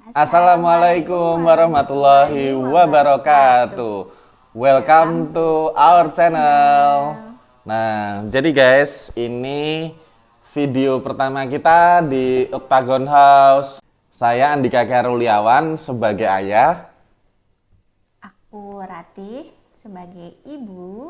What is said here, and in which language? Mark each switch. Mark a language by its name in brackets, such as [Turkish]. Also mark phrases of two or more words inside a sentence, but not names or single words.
[Arabic] السلام عليكم ورحمة الله وبركاته. [English] Welcome to our channel. [Indonesian] Nah, jadi guys, ini video pertama kita di Octagon House. Saya Andika Karuliawan sebagai ayah. Aku Ratih sebagai ibu.